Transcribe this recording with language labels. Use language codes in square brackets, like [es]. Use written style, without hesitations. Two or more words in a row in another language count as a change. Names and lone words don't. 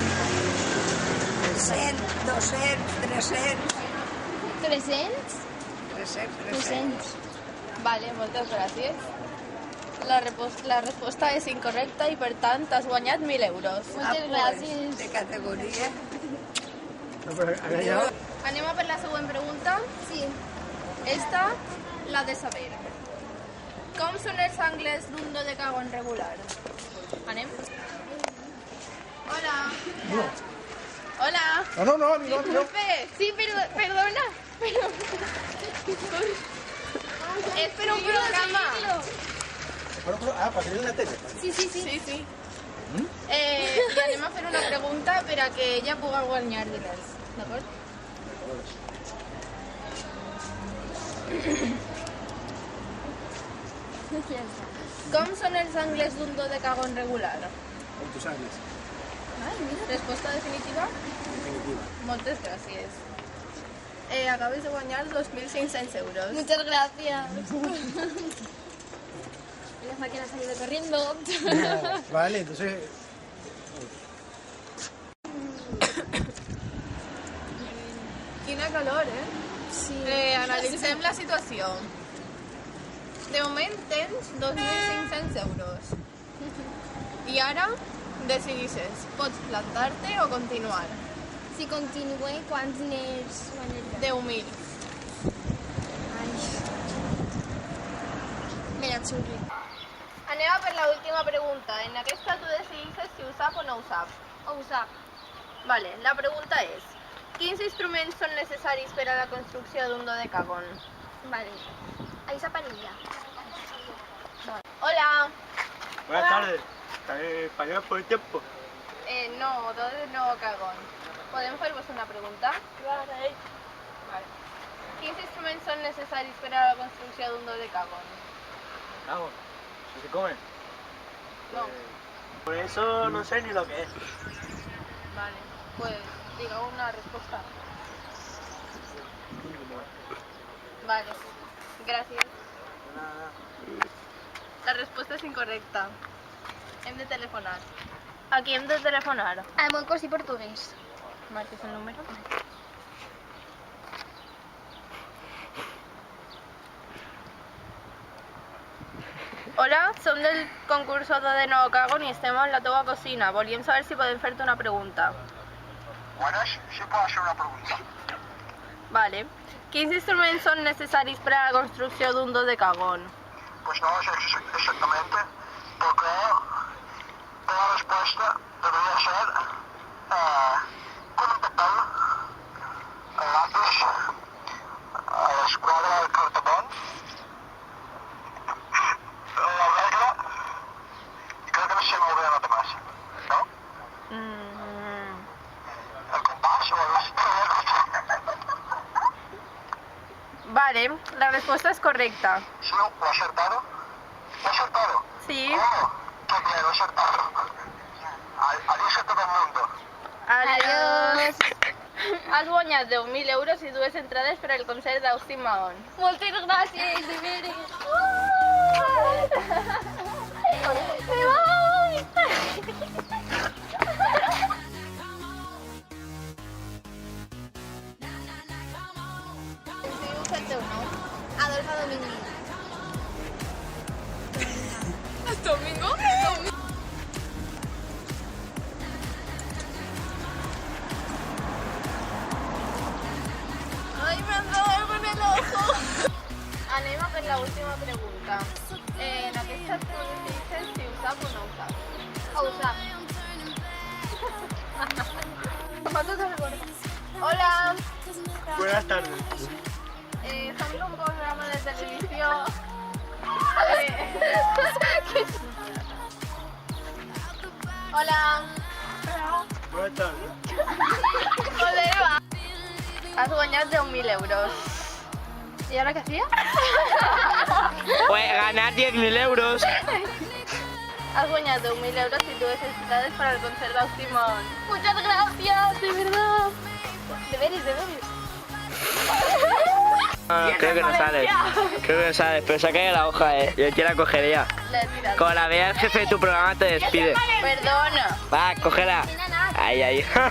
[ca] 100, 200, 300. 300? 300. Vale, moltes gràcies. La resposta és incorrecta i per tant has guanyat 1.000 euros. Moltes gràcies. De categoria. [es] No, pero allá, [ca] Anem a per la següent pregunta. Sí. Esta l'ha de saber. Com són els angles d'un dodecagon regular? Anem? Hola. Hola. [es] No, amigo. [ca] Disculpe. Sí, perdona. És per un programa. [es] Para salir en la tele. Sí. [ca] I anem a fer una pregunta per a que ella pugui guanyar diners, d'acord? Com són els angles d'un dodecagon regular? [es] Con tus ángeles. [ca] Resposta definitiva? Definitiva. Moltes gràcies. Acabes de guanyar 2.500 euros. [es] Muchas gracias. La máquina ha salido corriendo. Vale, entonces... [ca] Quina calor, Sí. Analitzem la situació. De moment tens 2.500 euros. I ara decidisses, pots plantar-te o continuar. Si continue, quants diners guanyaria? 10.000. Ai. Mira, xurri. Anem a per l'última pregunta. En aquesta tu decidisses si ho sap o no ho sap. Ho sap. Vale, la pregunta és: quins instruments són necessaris per a la construcció d'un dodecagon? Vale. [es] Ahí esa panilla. Hola. Buenas tardes. ¿También español por el tiempo? No, dodecagon. [ca] Podem fer-vos una pregunta? [es] Vale. Quins instruments són necessaris per a la construcció d'un dodecagon? Vamos, ¿no se come? No. Por eso no sé ni lo que es. Vale, pues diga una respuesta. Vale, gracias. Nada. La respuesta es incorrecta. [ca] Hem de telefonar. A qui hem de telefonar? [es] Al Moncos y portugués. [ca] Marques el número. Hola, som del concurso de Dodecagon i estem en la teva cocina. Volíem saber si podem fer-te una pregunta. [es] Buenas, sí puedo hacer una pregunta. Vale. [ca] Quins instruments són necessaris per a la construcció d'un dodecagon? [es] Pues no lo sé exactamente, pero creo que la respuesta debería ser con un papel, el lápiz, la escuadra del cartabón, la regla y creo que no se me olvida nada más, ¿no? El compás o el Vale, la respuesta es correcta. Sí, ¿lo he acertado? ¿Lo he acertado? Sí. Oh, qué bien, lo he acertado. Adiós a todo el mundo. Adiós. [ca] Has guanyat 10.000 euros i 2 entrades per al concert d'Austin Mahon. Moltes gràcies, de veres. [es] Me voy. Adolfo Domingo. ¿Domingo? Ay, me ha entrado algo en el ojo. [ca] Anem a per la última pregunta. En aquesta tu decideixes si ho sap o no ho sap. Ho sap. Hola. [es] Buenas tardes. [ca] Som d'un programa de televisió. Hola. [es] Buenas tardes. [ca] Hola. Has guanyat 10.000 euros. [es] ¿Y ahora qué hacía? Pues ganar 10.000 euros. [ca] Has guanyat 10.000 euros [es] y tú [ca] entrades [es] para el [ca] concert d'Austin Mahon. [es] Muchas gracias, de verdad. [ca] De veres. [es] Creo que no sales. Creo que no sales, pero saca la hoja, Yo te la cogería. La he tirado. Como la vea el jefe de tu programa te despide. Perdona. Va, cógela. Ahí.